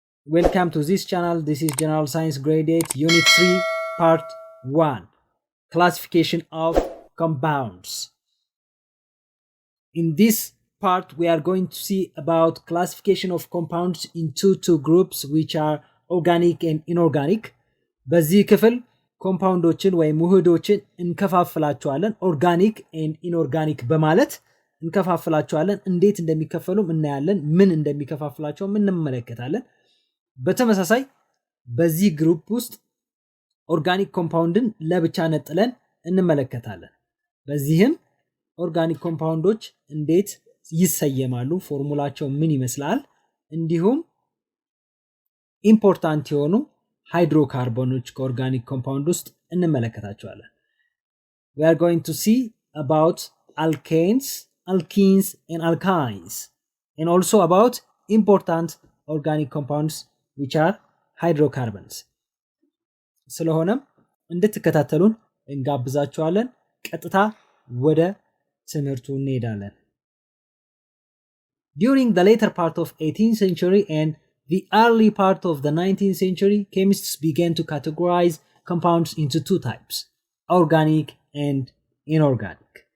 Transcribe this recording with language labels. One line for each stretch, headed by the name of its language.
English: Welcome to this channel. This is General Science Grade 8 Unit 3 Part 1 Classification of Compounds. In this part we are going to see about classification of compounds into two groups which are organic and inorganic.
Amharic: በዚህ ክፍል ኮምፓውንዶችን ወይም ውህዶችን እንከፋፍላቸዋለን
English: organic and inorganic
Amharic: በማለት እንከፋፍላቸዋለን። እንዴት እንደሚከፈሉም እናያለን። ምን እንደሚከፋፍላቸውም እንመለከታለን። በተመሳሳይ በዚህ ግሩፕ ውስጥ ኦርጋኒክ ኮምፓውንድን ለብቻ ነጥለን እንመለከታለን። በዚህም ኦርጋኒክ ኮምፓውንዶች እንዴት ይሰየማሉ፣ ፎርሙላቸው ምን ይመስላል፣ እንዲሁም ኢምፖርታንት የሆኑ ሃይድሮካርቦኖች ከኦርጋኒክ ኮምፓውንድ ውስጥ እንመለከታቸዋለን።
English: We are going to see about alkanes, alkenes and alkynes and also about important organic compounds which are hydrocarbons.
Amharic: ስለሆነም እንድትከታተሉን እንጋብዛችኋለን። ቀጥታ ወደ ትምህርቱ እንሄዳለን።
English: During the later part of 18th century and the early part of the 19th century, chemists began to categorize compounds into two types, organic and inorganic.